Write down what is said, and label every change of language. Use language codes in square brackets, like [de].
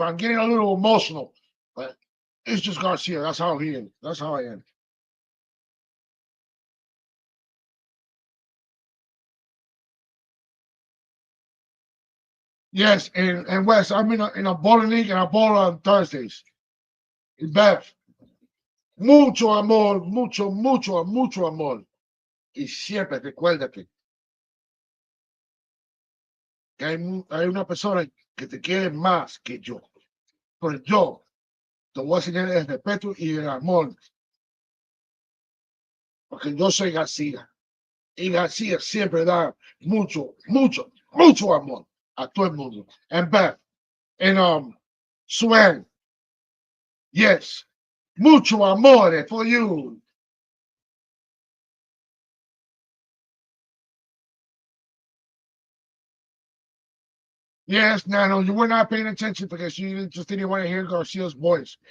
[en] I'm getting a little emotional, but it's just Garcia. That's how he is. That's how I am. Yes, and Wes, I'm in a bowling league and I bowl on Thursdays. In Beth. [es] Mucho amor, mucho, mucho, mucho amor. Y siempre recuérdate que hay una persona que te quiere más que yo. Pero yo te voy a enseñar el respeto y el amor. Porque yo soy García. Y García siempre da mucho, mucho, mucho amor a todo el mundo. [en] And Beth, and Swan, yes, [es] mucho amor [en] for you. Yes, Nano, you were not paying attention because you just didn't want to hear Garcia's voice.